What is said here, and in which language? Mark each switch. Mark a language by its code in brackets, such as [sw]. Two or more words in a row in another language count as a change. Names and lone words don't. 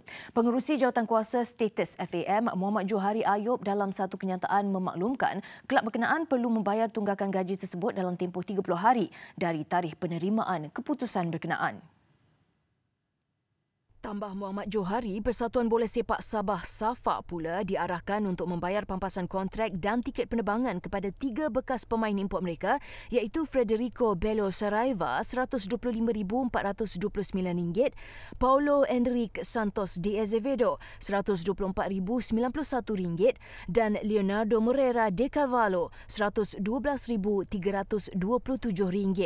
[ms] Pengerusi Jawatankuasa Status FAM Muhammad Johari Ayub dalam satu kenyataan memaklumkan kelab berkenaan perlu membayar tunggakan gaji tersebut dalam tempoh 30 hari dari tarikh penerimaan keputusan berkenaan. Tambah Muhammad Johari, Persatuan Bola Sepak Sabah SAFA pula diarahkan untuk membayar pampasan kontrak dan tiket penerbangan kepada 3 bekas pemain import mereka iaitu Federico Belo Saraiva RM125,429, Paulo Enrique Santos de Azevedo RM124,091 dan Leonardo Moreira de Carvalho RM112,327.